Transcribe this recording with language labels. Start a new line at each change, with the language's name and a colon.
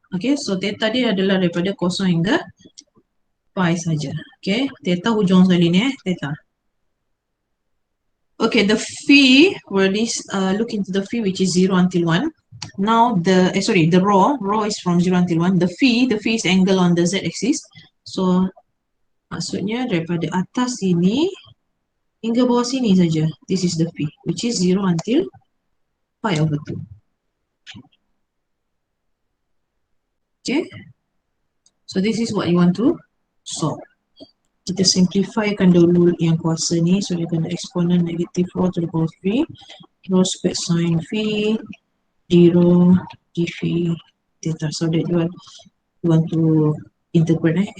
Malay: Okay, so theta dia adalah daripada 0 hingga pi saja. Okay, theta hujung sekali ni theta.
English: Okay, the phi, we'll look into the phi, which is 0 until 1. Now the rho is from 0 until 1. The phi is angle on the z axis.
Malay: So maksudnya daripada atas sini hingga bawah sini saja.
English: This is the phi, which is 0 until pi over 2. Okay, so this is what you want to solve.
Malay: Kita simplifykan dulu yang kuasa ni.
English: So
Malay: dia kena
English: exponent negative rho to the power 3 rho squared sin phi d rho d phi theta, so that you want to integrate.